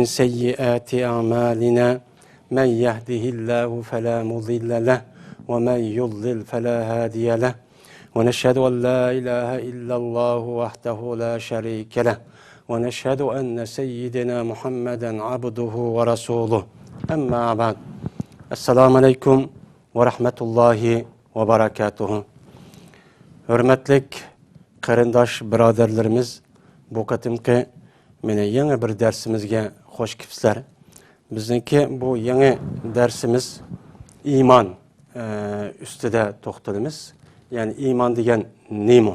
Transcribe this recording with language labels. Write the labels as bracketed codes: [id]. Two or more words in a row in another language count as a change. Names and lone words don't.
[ar] سيئات أعمالنا من يهده الله فلا مضل له ومن يضلل فلا هادي له ونشهد أن لا إله إلا الله وحده لا شريك له ونشهد أن سيدنا محمدا عبده ورسوله أما بعد السلام عليكم ورحمة الله وبركاته. [uz] Hürmetlik qarindosh birodarlarimiz, bu qatimki meni yangi bir darsimizga xush kelibsizlar. Bizniki bu yangi darsimiz iymon ustida to'xtalamiz. Ya'ni iymon degan nima?